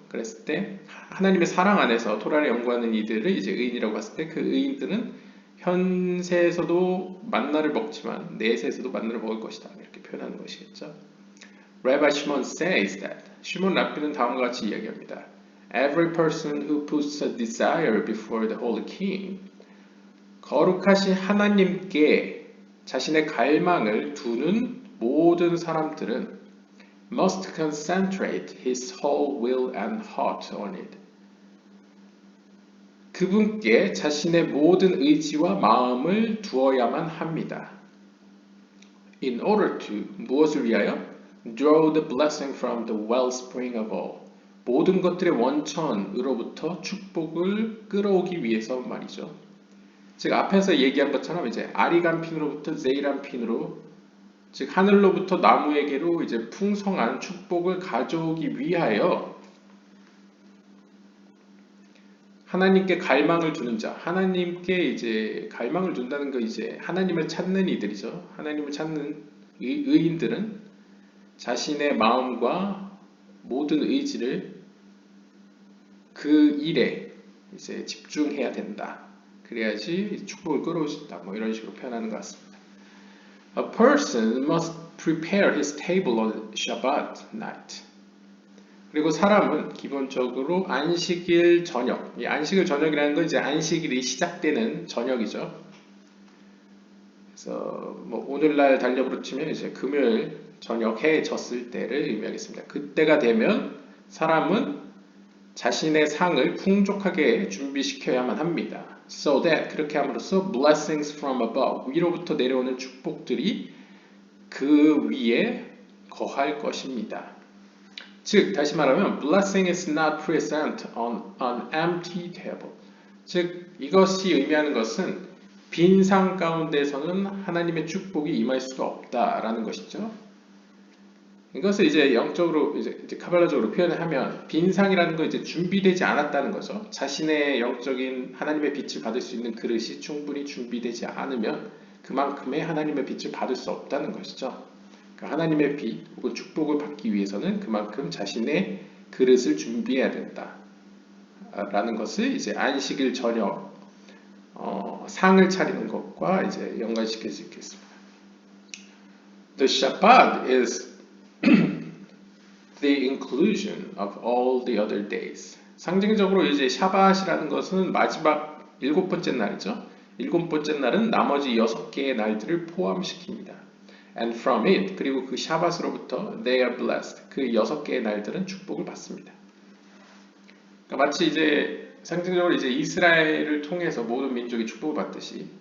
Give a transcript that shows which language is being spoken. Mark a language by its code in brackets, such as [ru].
[ko] 그랬을 때 하나님의 사랑 안에서 토라를 연구하는 이들을 이제 의인이라고 봤을 때 그 의인들은 현세에서도 만나를 먹지만 내세에서도 만나를 먹을 것이다 이렇게 표현하는 것이겠죠. [en] Rabbi Shimon says that, [ko] 시몬 랍비는 다음과 같이 이야기합니다. [en] Every person who puts a desire before the Holy King, [ko] 거룩하신 하나님께 자신의 갈망을 두는 모든 사람들은 [en] must concentrate his whole will and heart on it. [ko] 그분께 자신의 모든 의지와 마음을 두어야만 합니다. [en] In order to, [ko] 무엇을 위하여? [en] Draw the blessing from the wellspring of all. [ko] 모든 것들의 원천으로부터 축복을 끌어오기 위해서 말이죠. 즉 앞에서 얘기한 것처럼 이제 아리간핀으로부터 제이란핀으로, 즉 하늘로부터 나무에게로 이제 풍성한 축복을 가져오기 위하여 하나님께 갈망을 두는 자, 하나님께 이제 갈망을 둔다는 거 이제 하나님을 찾는 이들이죠. 하나님을 찾는 의인들은 자신의 마음과 모든 의지를 그 일에 이제 집중해야 된다. 그래야지 축복을 끌어올 수 있다. 뭐 이런 식으로 표현하는 것 같습니다. [en] A person must prepare his table on Shabbat night. [ko] 그리고 사람은 기본적으로 안식일 저녁, 이 안식일 저녁이라는 건 이제 안식일이 시작되는 저녁이죠. 그래서 뭐 오늘날 달력으로 치면 이제 금요일 저녁 해 졌을 때를 의미하겠습니다. 그때가 되면 사람은 자신의 상을 풍족하게 준비시켜야만 합니다. [en] So that, [ko] 그렇게 함으로써 [en] blessings from above, [ko] 위로부터 내려오는 축복들이 그 위에 거할 것입니다. 즉 다시 말하면 [en] blessing is not present on an empty table. [ko] 즉 이것이 의미하는 것은 빈 상 가운데서는 하나님의 축복이 임할 수가 없다라는 것이죠. 이것을 이제 영적으로 이제 카발라적으로 표현을 하면 빈 상이라는 건 이제 준비되지 않았다는 거죠. 자신의 영적인 하나님의 빛을 받을 수 있는 그릇이 충분히 준비되지 않으면 그만큼의 하나님의 빛을 받을 수 없다는 것이죠. 그러니까 하나님의 빛 혹은 축복을 받기 위해서는 그만큼 자신의 그릇을 준비해야 된다라는 것을 이제 안식일 저녁 상을 차리는 것과 이제 연관시킬 수 있겠습니다. [en] The Shabbat is the inclusion of all the other days. [ko] 상징적으로 이제 샤밧이라는 것은 마지막 7번째 날이죠. 7번째 날은 나머지 6개의 날들을 포함시킵니다. [en] And from it, [ko] 그리고 그 샤밧으로부터 [en] they are blessed. [ko] 그 6개의 날들은 축복을 받습니다. 그러니까 마치 이제 상징적으로 이제 이스라엘을 통해서 모든 민족이 축복을 받듯이